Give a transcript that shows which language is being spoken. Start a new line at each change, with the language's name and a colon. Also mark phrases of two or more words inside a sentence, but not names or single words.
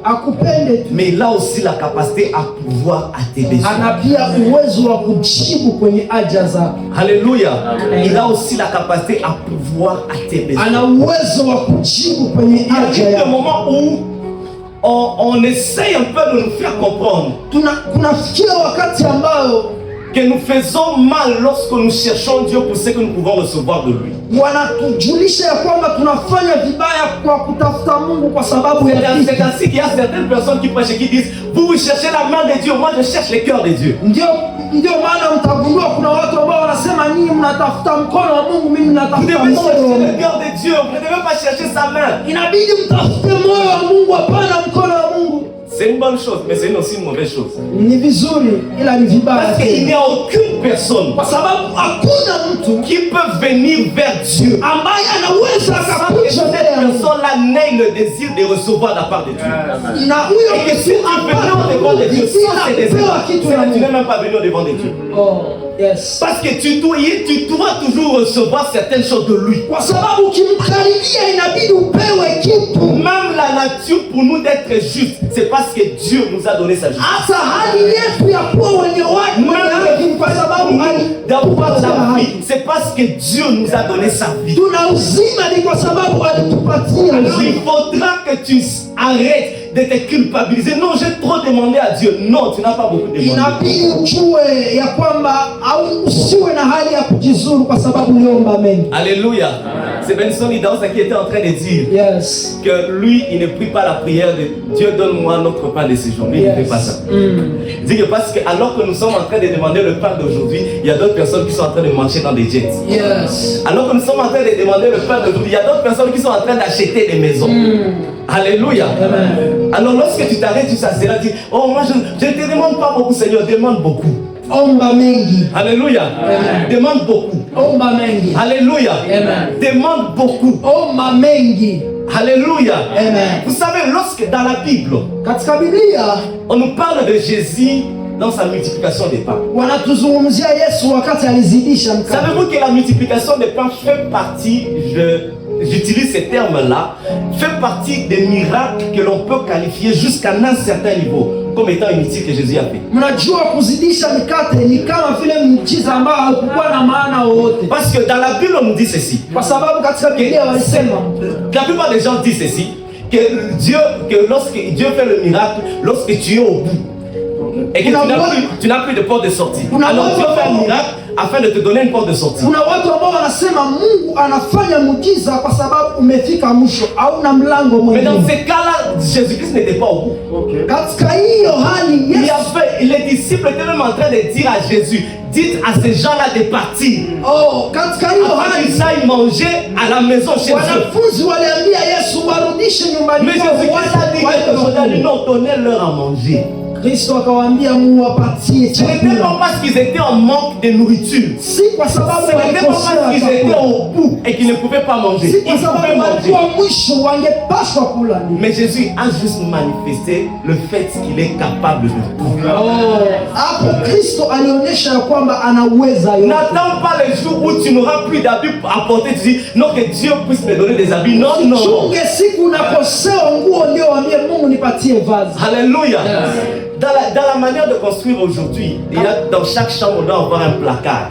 Swahili: Akupende tu.
French: mais il a aussi la capacité à pouvoir à tes besoins.
Swahili: Ana pia uwezo wa kujibu kwenye haja zako. Alléluia.
French: Il a aussi la capacité à pouvoir à tes besoins.
Swahili: Ana uwezo wa kujibu kwenye
French: Il
Swahili: haja
French: y a un
Swahili: yako.
French: moment où on essaye un peu de nous faire comprendre
Swahili: Kunafikia wakati ambao
French: que nous faisons mal lorsque nous cherchons Dieu pour ce que nous pouvons recevoir de lui.
Swahili: wanatujulisha ya kwamba tunafanya vibaya kwa kutafuta Mungu kwa sababu ya
French: C'est
Swahili: kitu.
French: ainsi qu'il y a certaines personnes qui prêchent et qui disent vous cherchez la main de Dieu, moi je cherche le cœur de Dieu.
Swahili: Ndio maana mtagundua kuna watu ambao wanasema nyinyi mnatafuta mkono wa Mungu, mimi
French: Vous
Swahili: natafuta
French: devez
Swahili: moyo wa
French: chercher le
Swahili: Mungu.
French: cœur de Dieu, vous ne devez pas chercher sa main.
Swahili: Inabidi mtafute moyo wa Mungu, hapana mkono wa Mungu.
French: C'est une bonne chose, mais c'est aussi une mauvaise chose.
Swahili: Ni vizuri ila ni vibaya
French: Parce qu'il n'y
Swahili: tena.
French: a aucune personne
Swahili: Kwa sababu hakuna mtu
French: qui peut venir vers Dieu
Swahili: ambaye anaweza
French: sans que
Swahili: akakuja
French: cette
Swahili: mbele ya Mungu.
French: personne-là n'ait le désir de recevoir la part de Dieu.
Swahili: Na huyo
French: Et que si tu venais au devant de Dieu sans ces désirs,
Swahili: kitu
French: tu
Swahili: na
French: n'es
Swahili: Mungu.
French: même pas venu au devant de Dieu. Oh, yes. Parce que tu dois toujours recevoir certaines choses de lui.
Swahili: Kwa sababu ukimkaribia inabidi upewe kitu.
French: Même la nature pour nous d'être juste, c'est parce que Dieu nous a donné sa justice.
Swahili: Hata hali yetu ya kuwa wenye haki ni kwa sababu
French: D'avoir la vie, c'est parce que Dieu nous a donné sa vie.
Swahili: tuna uzima ni kwa sababu alitupatia
French: Alors il
Swahili: uzima.
French: faudra que tu arrêtes de te culpabiliser. Non, j'ai trop demandé à Dieu. Non, tu n'as pas beaucoup demandé.
Swahili: Inabidi ujue ya kwamba au usiwe na hali ya kujizuru kwa sababu uliomba mengi. Alléluia.
French: C'est Benson Idaosa qui était en train de dire Yes. que lui, il ne prie pas la prière de Dieu donne-moi notre pain de ce jour. Lui, il ne fait pas ça. Il dit que parce que alors que nous sommes en train de demander le pain d'aujourd'hui, il y a d'autres personnes qui sont en train de marcher dans des jets. Yes. Alors que nous sommes en train de demander le pain d'aujourd'hui, il y a d'autres personnes qui sont en train d'acheter des maisons. Alléluia. Amen. Alors lorsque tu t'arrêtes, tu s'assieds, tu dis, oh moi je ne te demande pas beaucoup Seigneur, demande beaucoup.
Swahili: Omba mengi. Alléluia. Amen.
French: Demande beaucoup.
Swahili: Omba mengi. Alléluia. Amen.
French: Demande beaucoup.
Swahili: Omba mengi. Alléluia. Amen.
French: Vous savez, lorsque dans la Bible,
Swahili: Katika Biblia
French: on nous parle de Jésus dans sa multiplication des pains.
Swahili: wanatuzungumzia Yesu wakati alizidisha mkate.
French: Savez-vous que la multiplication des pains fait partie, j'utilise ces termes-là, fait partie des miracles que l'on peut qualifier jusqu'à un certain niveau comme étant inutile que Jésus a fait.
Swahili: Mnajua kuzidisha mikate ni kama vile muujiza ambao haukuwa na maana wowote.
French: Parce que dans la Bible, on nous dit ceci.
Swahili: Kwa sababu katika Biblia walisema
French: La plupart des gens disent ceci, que lorsque Dieu fait le miracle, lorsque tu es au bout, et que tu n'as plus de porte de sortie. Alors Dieu fait un miracle afin de te donner une porte de sortie.
Swahili: kuna watu ambao wanasema Mungu anafanya muujiza kwa sababu umefika mwisho, hauna mlango
French: Mais dans
Swahili: mwingine.
French: ces cas-là, Jésus-Christ n'était pas au bout.
Swahili: Katika hiyo hali
French: Les disciples étaient même en train de dire à Jésus, dites à ces gens-là de partir.
Swahili: katika hiyo
French: Afin
Swahili: hali
French: qu'ils aillent manger à la maison chez eux.
Swahili: wanafunzi waliambia Yesu warudishe nyumbani
French: Mais
Swahili: kwao,
French: Jésus-Christ a dit quelque chose, il a dit non, donnez-leur à manger.
Swahili: Kristo akawaambia muwapatie
French: Ce n'était
Swahili: chakula.
French: pas parce qu'ils étaient en manque de nourriture.
Swahili: Si kwa sababu
French: Ce n'était pas parce qu'ils
Swahili: walikosewa
French: étaient
Swahili: chakula.
French: au bout et qu'ils ne pouvaient pas manger.
Swahili: Si
French: Ils
Swahili: kwa
French: pouvaient
Swahili: sababu
French: manger.
Swahili: walikuwa mwisho wangepaswa kula.
French: Mais Jésus a juste manifesté le fait qu'il est capable de tout.
Swahili: Hapo Kristo alionyesha ya kwamba anaweza yote.
French: N'attends pas les jours où tu n'auras plus d'habits à porter. Tu dis non, que Dieu puisse me donner des habits. Non, non.
Swahili: Chunge siku unakosewa nguo ndio waambie Mungu nipatie vazi. Alléluia.
French: Dans la manière de construire aujourd'hui, il y a dans chaque chambre on doit avoir un placard.